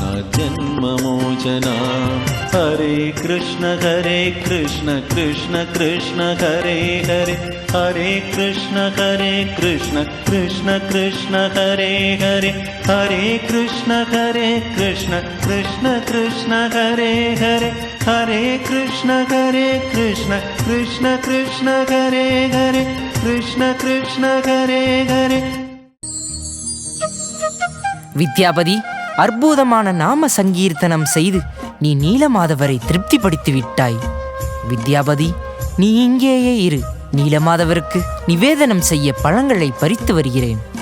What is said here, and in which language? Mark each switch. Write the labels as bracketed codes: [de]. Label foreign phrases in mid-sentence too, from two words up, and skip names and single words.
[sa] जन्ममोचना हरे कृष्ण कृष्ण कृष्ण हरे हरे हरे कृष्ण कृष्ण कृष्ण हरे हरे हरे कृष्ण कृष्ण कृष्ण हरे हरे हरे कृष्ण कृष्ण कृष्ण हरे हरे कृष्ण हरे हरे. [ta] வித்யாபதி, அற்புதமான நாம சங்கீர்த்தனம் செய்து நீ நீலமாதவரை திருப்திப்படுத்தி விட்டாய். வித்யாபதி, நீ இங்கேயே இரு. நீலமாதவருக்கு நிவேதனம் செய்ய பழங்களை பறித்து வருகிறேன்.